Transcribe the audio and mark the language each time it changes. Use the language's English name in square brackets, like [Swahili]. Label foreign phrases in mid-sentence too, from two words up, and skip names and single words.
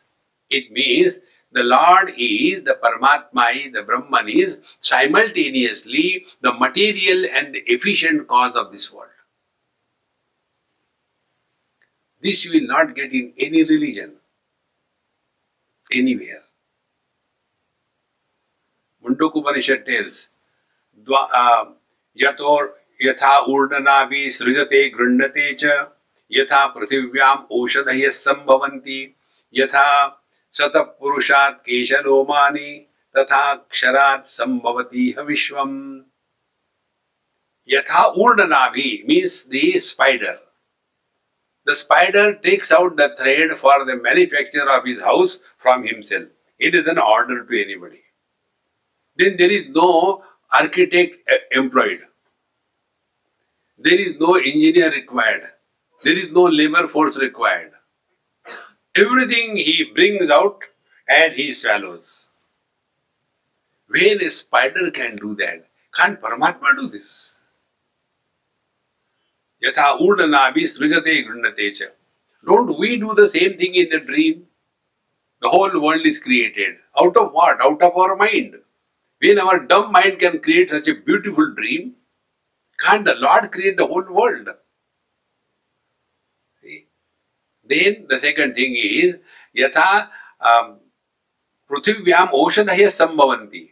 [English] It means the Lord is, the Paramatma is, the Brahman is simultaneously the material and the efficient cause of this world. This you will not get in any religion, anywhere. Upanishad tells, [Sanskrit] Yator yatha urdanavi srijate gründate cha yatha prithivyam oshadhayas sambhavanti yatha satapurushat keshalomani tatha ksharat sambhavati vishwam. Yatha urdanavi [English] means the spider. The spider takes out the thread for the manufacture of his house from himself. It is an order to anybody. Then there is no architect employed. There is no engineer required. There is no labor force required. Everything he brings out and he swallows. When a spider can do that, can't Paramatma do this? [Sanskrit] Yatha urdanavi srijate gründate cha. [English] Don't we do the same thing in the dream? The whole world is created. Out of what? Out of our mind. When our dumb mind can create such a beautiful dream, can't the Lord create the whole world? See? Then the second thing is, [Sanskrit] Yatha Prithvivyam Oshadhaya Sambhavanti.